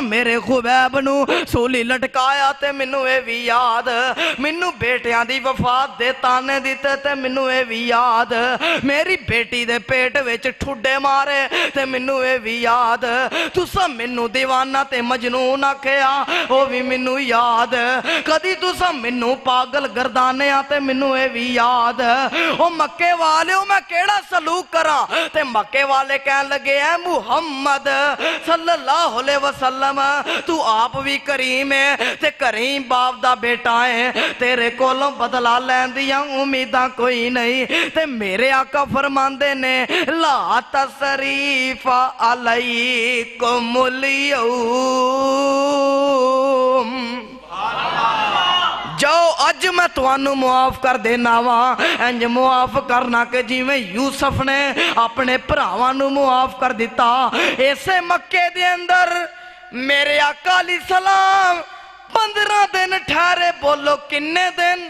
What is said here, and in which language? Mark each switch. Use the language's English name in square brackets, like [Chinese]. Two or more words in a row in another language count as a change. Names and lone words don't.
[Punjabi] میرے خبیب نوں سولی لٹکایا تے مینوں ایہ وی یاد، مینوں دھیاں دی وفات دے طعنے دتے تے مینوں ایہ وی یاد، میری دھی دے پیٹ وچ ٹھڈے مارے تے مینوں ایہ وی یاد، تساں مینوں دیوانہ تے مجنون آکھیا او وی مینوں یاد، کدی تساں مینوں پاگل گردانیا تے مینوں ایہ وی یاد. او مکے والے میں کیہڑا سلوک کراں، تے مکے والے کہن لگے اے محمد [Arabic] صلى الله عليه وسلم [Punjabi] توں آپ وی کریم ہیں تے کریم باپ دا بیٹا ہیں، تیرے کولوں بدلہ لین دیاں امیداں کوئی نہیں. تے میرے آقا فرماندے نے, [Arabic] لا تثريب عليكم اليوم, [Punjabi] جاؤ اج میں تہانوں معاف کر دینا واں، اینج معاف کرنا کہ جیویں یوسف نے اپنے بھراواں نوں معاف کر دتا. ایسے مکے دے اندر میرے آقا [Arabic] عليه السلام [Punjabi] 15 دن ٹھہرے، بولو کنے دن?